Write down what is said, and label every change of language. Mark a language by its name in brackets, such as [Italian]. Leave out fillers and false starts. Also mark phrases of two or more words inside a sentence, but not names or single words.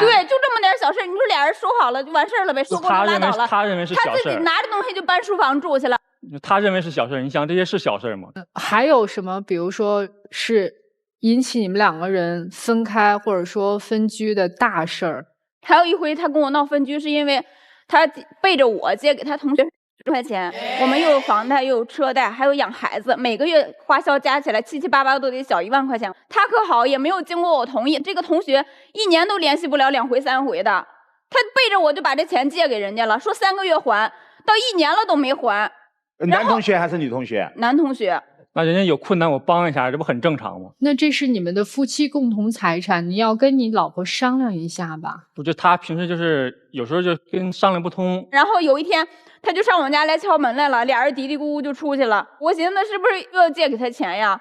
[Chinese] 對，就這麼點小事，你說倆人說好了就完事了唄，說過就拉倒了。他認為是小事，他自己拿着東西就搬書房住去了。他認為是小事，你想這些是小事嗎？還有什麼？比如說是引起你們2個人分開或者說分居的大事兒？還有一回他跟我鬧分居，是因為他背着我借給他同學塊錢，我們又有房貸又有车貸，還有養孩子，每個月花銷加起來七七八八都得小1萬塊錢。他可好，也沒有經過我同意，這個同學1年都聯繫不了2回3回的，他背着我就把這錢借給人家了，說3個月還，到1年了都沒還。男同學還是女同學？男同學。那人家有困難我幫一下，这不很正常嗎？那這是你們的夫妻共同財產，你要跟你老婆商量一下吧。我觉得他平時就是有時候就跟商量不通。然後有一天，他就上我們家來敲門來了，倆人嘀嘀咕咕就出去了。我尋思是不是又要借給他錢呀？